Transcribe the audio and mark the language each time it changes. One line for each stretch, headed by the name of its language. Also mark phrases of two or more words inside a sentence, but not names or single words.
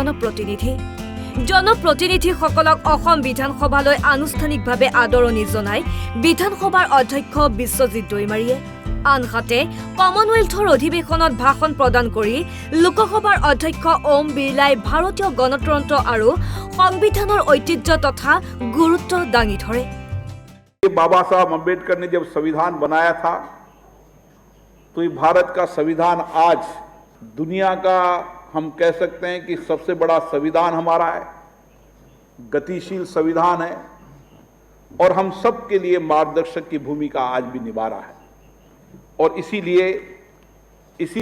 Assamese: জনপ্ৰতিনিধিসকলক অসম বিধানসভালৈ আনুষ্ঠানিকভাৱে আদৰণি জনাই বিধানসভাৰ অধ্যক্ষ বিশ্বজিৎ দৈমাৰীয়ে আনহাতে কমনৱেলথৰ অধিৱেশনত ভাষণ প্ৰদান কৰি লোকসভাৰ অধ্যক্ষ ওম বিৰলাই ভাৰতীয় গণতন্ত্ৰ আৰু সংবিধানৰ ঐতিহ্য তথা গুৰুত্ব দাঙি ধৰে
Hindi: बाबा साहब अम्बेडकर ने जब संविधान बनाया था तो ये भारत का संविधान आज दुनिया का हम कह सकते हैं कि सबसे बड़ा संविधान हमारा है, गतिशील संविधान है और हम सब के लिए मार्गदर्शक की भूमिका आज भी निभा रहा है और इसीलिए इसी